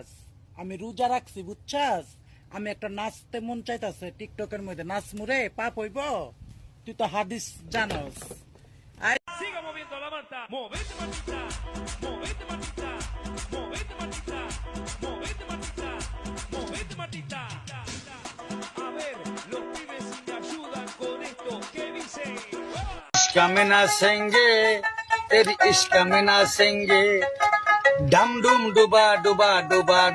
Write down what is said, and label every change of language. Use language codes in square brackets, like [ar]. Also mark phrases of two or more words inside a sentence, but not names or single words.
[bn] আমি রোজা রাখছি বুঝছাস। আমি একটা নাচতে মন চাইতাছে টিকটকের মধ্যে নাচমু রে, পাপ হইব? তুই তো হাদিস জানস। [es] Siga moviendo la manta, movete matita, movete matita, movete matita, movete matita, movete matita. A ver, los pibes si me ayudan con esto, ¿qué dicen? [hi] इश्क में नाचेंगे तेरी इश्क में नाचेंगे डम डुम डुबा डुबा डुबा